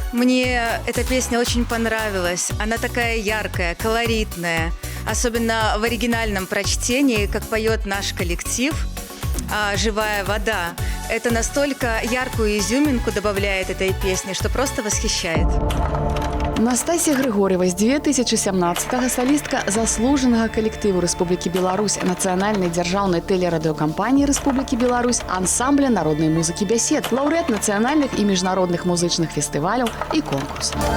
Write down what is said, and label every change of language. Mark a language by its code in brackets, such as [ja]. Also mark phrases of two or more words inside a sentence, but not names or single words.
[ru] Мне эта песня очень понравилась. Она такая яркая, колоритная. Особенно в оригинальном прочтении, как поет наш коллектив «Живая вода». Это настолько яркую изюминку добавляет этой песне, что просто восхищает. [be] Настасья Григор'ева з 2017-го салістка заслужанага калектыву Рэспублікі Беларусь, нацыянальнай дзяржаўнай тэлерадыёкампаніі Рэспублікі Беларусь, ансамбля народнай музыкі «Бесед», лаўрэат нацыянальных і міжнародных музычных фестываляў і конкурсаў.